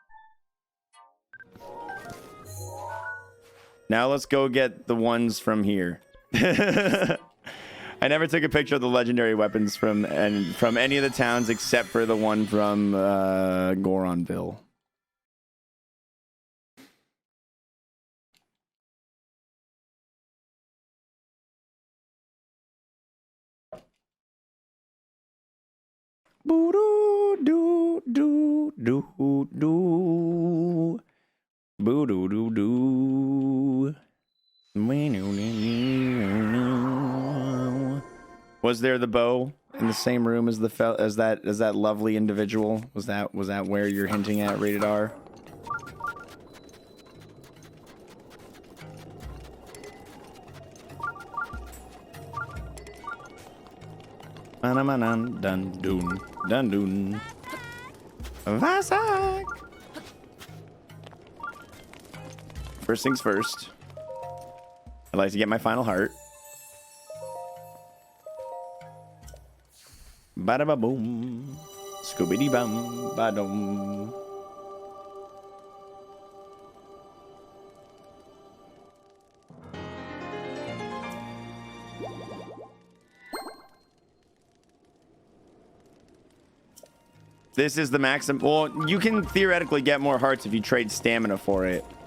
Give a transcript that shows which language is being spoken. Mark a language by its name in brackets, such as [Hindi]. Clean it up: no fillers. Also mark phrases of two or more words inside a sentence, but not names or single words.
[English] Now let's go get the ones from here. I never took a picture of the legendary weapons from any of the towns except for the one from Goronville. Boo doo doo doo doo. Boo doo doo doo. Was there the bow in the same room as that lovely individual? Was that where you're hinting at, rated R? Dun dun dun dun. Vasak. First things first. I'd like to get my final heart. Bada ba boom. Scooby bum ba dum. This is the maximum. Well, you can theoretically get more hearts if you trade stamina for it.